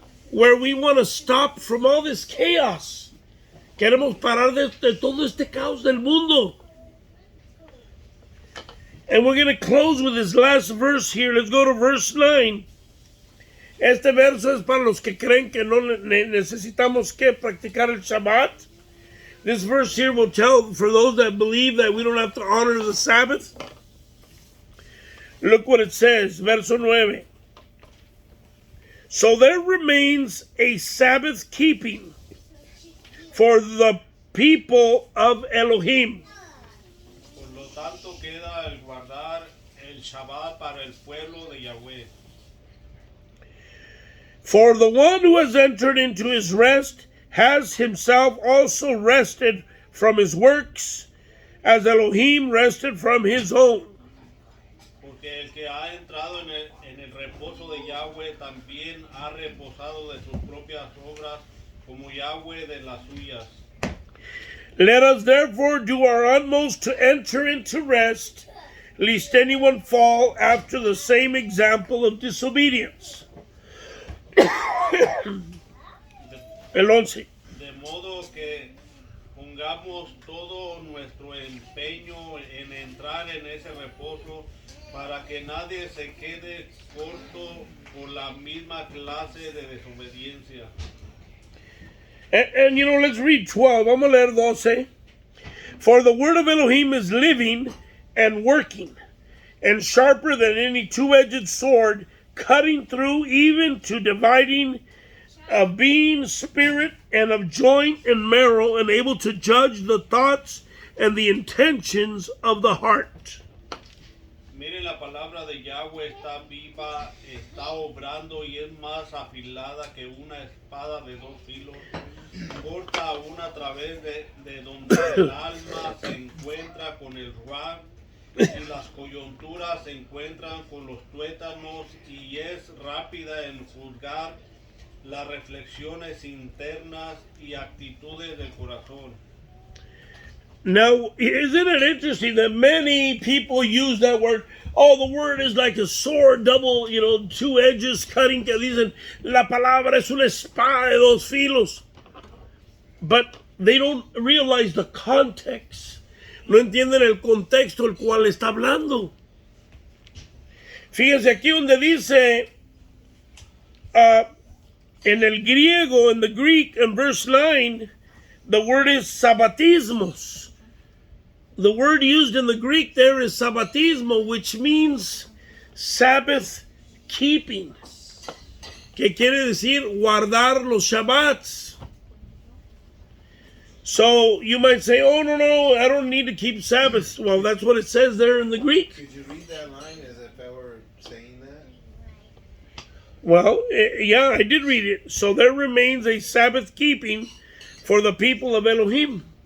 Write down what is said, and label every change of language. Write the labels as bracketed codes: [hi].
[en] Where we want to stop from all this chaos. [es] Queremos parar de todo este caos del mundo. [en] And we're going to close with this last verse here. Let's go to verse 9. [es] Este verso es para los que creen que no necesitamos que practicar el Shabbat. [en] This verse here will tell for those that believe that we don't have to honor the Sabbath. Look what it says, verso 9. So there remains a Sabbath keeping for the people of Elohim. [es] Por lo tanto, queda el guardar el Shabbat para el pueblo de Yahweh. [en] For the one who has entered into his rest has himself also rested from his works, as Elohim rested from his own. [es] Porque el que ha entrado en el reposo de Yahweh también ha reposado de sus propias obras, como Yahweh de las suyas. [en] Let us therefore do our utmost to enter into rest, lest anyone fall after the same example of disobedience. [es] El 11. De modo que pongamos todo nuestro empeño en entrar en ese reposo, para que nadie se quede corto por la misma clase de desobediencia. [en] And let's read 12. [es] Vamos a leer 12. [en] For the word of Elohim is living and working, and sharper than any two-edged sword, cutting through even to dividing of being, spirit, and of joint and marrow, and able to judge the thoughts and the intentions of the heart. [es] Miren, la palabra de Yahweh está viva, está obrando y es más afilada que una espada de dos filos. Corta aún a través de donde el alma se encuentra con el ruach y las coyunturas se encuentran con los tuétanos, y es rápida en juzgar las reflexiones internas y actitudes del corazón. [en] Now, isn't it interesting that many people use that word? Oh, the word is like a sword, double, two edges cutting. [es] Que dicen, la palabra es una espada de dos filos. [en] But they don't realize the context. [es] No entienden el contexto el cual está hablando. Fíjense aquí donde dice, en el griego, [en] in the Greek, [es] in verse 9, the word is sabbatismos. [en] The word used in the Greek there is sabbatismo, which means Sabbath keeping. Que quiere decir guardar los Shabbats. So you might say, oh, no, I don't need to keep Sabbath. Well, that's what it says there in the Greek. Could you read that line as if I were saying that? Well, yeah, I did read it. So there remains a Sabbath keeping for the people of Elohim.